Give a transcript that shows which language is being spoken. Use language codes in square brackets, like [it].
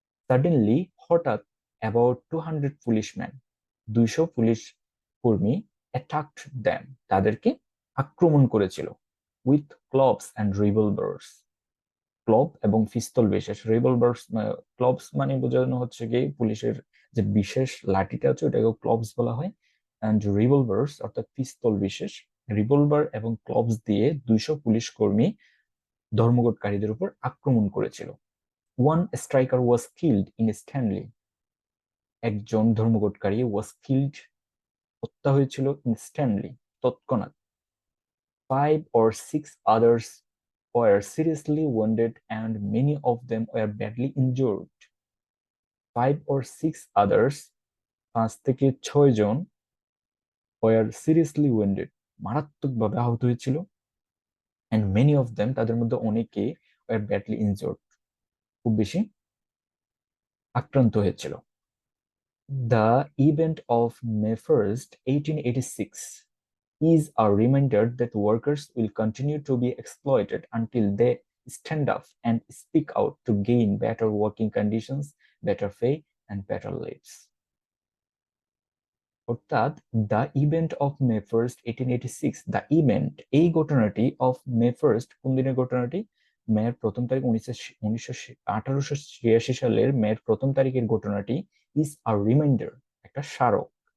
[bn] Suddenly, হঠাৎ, about 200 policeman, 200 police কর্মী, attacked them, তাদেরকে আক্রমণ করেছিল, উইথ ক্লবস অ্যান্ড রিভলভার্স, ক্লব এবং পিস্তল বিশেষ, রিভলভার্স ক্লবস মানে বোঝানো হচ্ছে কি পুলিশের যে বিশেষ লাঠিটা আছে ওটাকে ক্লবস বলা হয়, অ্যান্ড রিভলভার্স অর্থাৎ পিস্তল বিশেষ, রিভলভার এবং ক্লবস দিয়ে 200 পুলিশ কর্মী ধর্মঘটকারীদের উপর আক্রমণ করেছিল। [en] One striker was killed instantly, একজন ধর্মঘটকারী was killed, হত্যা হয়েছিল, ইনস্ট্যান্টলি তৎক্ষণাৎ। 5 or 6 others were seriously wounded and many of them were badly injured. 5 or 6 others, 5 থেকে 6 জন, were seriously wounded, মারাত্মকভাবে আহত হয়েছিল, and many of them, তাদের মধ্যে অনেকে, were badly injured, খুব বেশি আক্রান্ত হয়েছিল। The event of May 1st, 1886 is a reminder that workers will continue to be exploited until they stand up and speak out to gain better working conditions, better pay, and better lives. [bn] অর্থাৎ the event of May 1st, 1886, the event, এই ঘটনাটি, of May 1st, কোন দিনের ঘটনাটি, মেয়ের প্রথম তারিখ 1886 সালের মেয়ের প্রথম তারিখের ঘটনাটি, ইজ আ রিমাইন্ডার, একটা স্মারক,